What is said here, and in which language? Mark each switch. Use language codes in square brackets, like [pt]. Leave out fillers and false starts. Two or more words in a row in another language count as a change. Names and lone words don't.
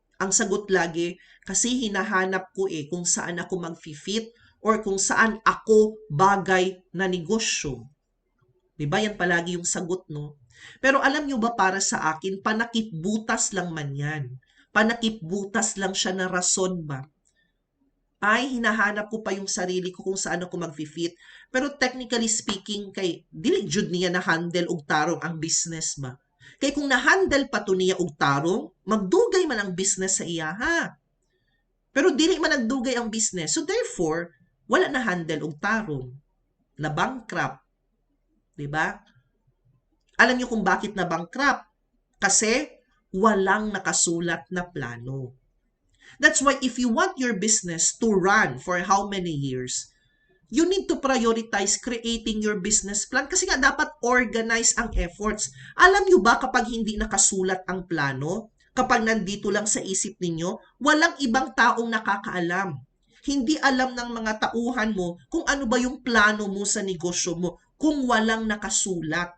[tl] Ang sagot lagi, kasi hinahanap ko kung saan ako mag-fit or kung saan ako bagay na negosyo. Diba? Yan palagi yung sagot, no? Pero alam nyo ba para sa akin, panakip-butas lang man yan. Panakip-butas lang siya na rason ba? Ay, hinahanap ko pa yung sarili ko kung saan ako mag-fit. [en] Pero technically speaking, [ceb] kay dili jud niya na handle og tarong ang business ba? Kay kung na-handle pa to niya og tarong, magdugay man ang business sa iya, ha? Pero dili man nagdugay ang business. [en] So therefore, [ceb] wala na handle og tarong. Na bankrupt. [tl] 'Di ba? Alam niyo kung bakit na bankrupt? Kasi walang nakasulat na plano. [en] That's why if you want your business to run for how many years, you need to prioritize creating your business plan [tl] kasi nga dapat organize ang efforts. Alam niyo ba kapag hindi nakasulat ang plano, kapag nandito lang sa isip ninyo, walang ibang taong nakakaalam. Hindi alam ng mga tauhan mo kung ano ba yung plano mo sa negosyo mo kung walang nakasulat.